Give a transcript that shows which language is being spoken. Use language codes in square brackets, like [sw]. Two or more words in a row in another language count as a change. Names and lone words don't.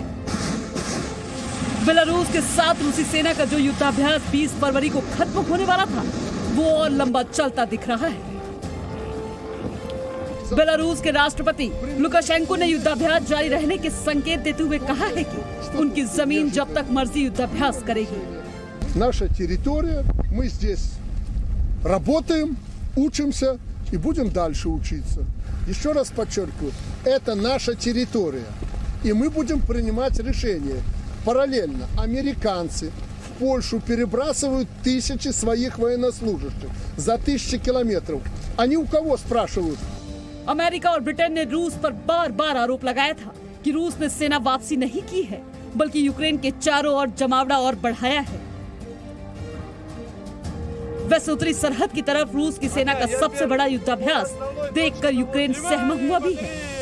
[hi] बेलारूस के साथ रूसी सेना का जो युद्धाभ्यास 20 फरवरी को खत्म होने वाला था, वो और लंबा चलता दिख रहा है। बेलारूस के राष्ट्रपति लुकाशेंको ने युद्धाभ्यास जारी रहने के संकेत देते हुए कहा है कि उनकी जमीन जब तक मर्जी युद्धाभ्यास करेगी। [ru] Наша территория, мы здесь работаем, учимся и будем дальше учиться. Еще раз подчеркиваю, это наша территория, и мы будем принимать решения. Параллельно американцы в Польшу перебрасывают тысячи своих военнослужащих за 1000 километров. Они у кого спрашивают? [hi] अमेरिका और ब्रिटेन ने रूस पर बार बार आरोप लगाया था कि रूस ने सेना वापसी नहीं की है, बल्कि यूक्रेन के चारों ओर जमावड़ा और बढ़ाया है। वैसे उत्तरी सरहद की तरफ रूस की सेना का सबसे बड़ा युद्धाभ्यास देखकर यूक्रेन सहमा हुआ भी है।